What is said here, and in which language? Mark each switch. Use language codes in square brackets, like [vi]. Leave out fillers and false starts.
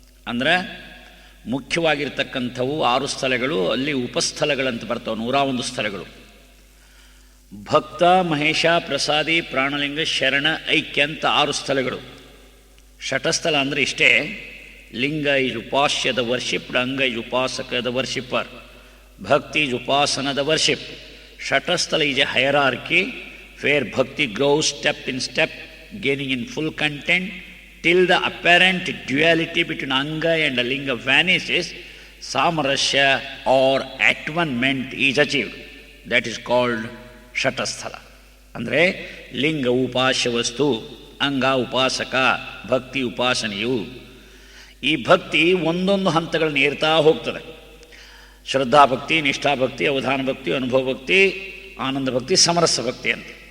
[kn] ಅಂದರೆ ಮುಖ್ಯವಾಗಿರ್ತಕ್ಕಂಥವು 6 ಸ್ಥಳಗಳು, ಅಲ್ಲಿ ಉಪಸ್ಥಳಗಳಂತ ಬರ್ತವೆ 101 ಸ್ಥಳಗಳು. ಭಕ್ತ, ಮಹೇಶ, ಪ್ರಸಾದಿ, ಪ್ರಾಣಲಿಂಗ, ಶರಣ, ಐಕ್ಯ ಅಂತ 6 ಸ್ಥಳಗಳು. ಷಟಸ್ಥಳ ಅಂದರೆ ಇಷ್ಟೇ: [en] Linga is upasya the worshipped, anga is upasaka the worshipper, bhakti is upasana the worship. Shatasthala is a hierarchy where bhakti grows step in step, gaining in full content till the apparent duality between anga and linga vanishes, samarasya or at-one-ment is achieved. That is called shatasthala. [kn] ಅಂದರೆ ಲಿಂಗ ಉಪಾಸ್ಯ ವಸ್ತು, ಅಂಗ ಉಪಾಸಕ, ಭಕ್ತಿ ಉಪಾಸನೆಯು. ಈ ಭಕ್ತಿ ಒಂದೊಂದು ಹಂತಗಳನ್ನು ಏರ್ತಾ ಹೋಗ್ತದೆ. ಶ್ರದ್ಧಾಭಕ್ತಿ, ನಿಷ್ಠಾಭಕ್ತಿ, ಅವಧಾನ ಭಕ್ತಿ, ಅನುಭವ ಭಕ್ತಿ, ಆನಂದ ಭಕ್ತಿ, ಸಮರಸ ಭಕ್ತಿ ಅಂತ.